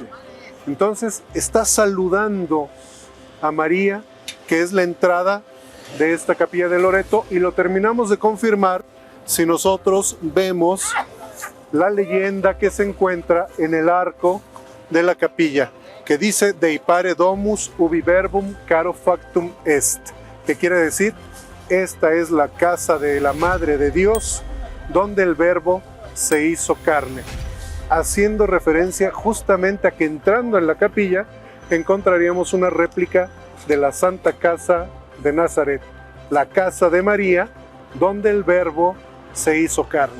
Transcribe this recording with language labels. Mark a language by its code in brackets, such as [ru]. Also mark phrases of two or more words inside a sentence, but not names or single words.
[es] Entonces está saludando a María, que es la entrada de esta capilla de Loreto, y lo terminamos de confirmar si nosotros vemos la leyenda que se encuentra en el arco de la capilla, que dice [la] Dei pare domus ubi verbum caro factum est, [es] que quiere decir, esta es la casa de la Madre de Dios, donde el verbo se hizo carne, haciendo referencia justamente a que entrando en la capilla encontraríamos una réplica de la Santa Casa de Nazaret, la casa de María, donde el verbo se hizo carne.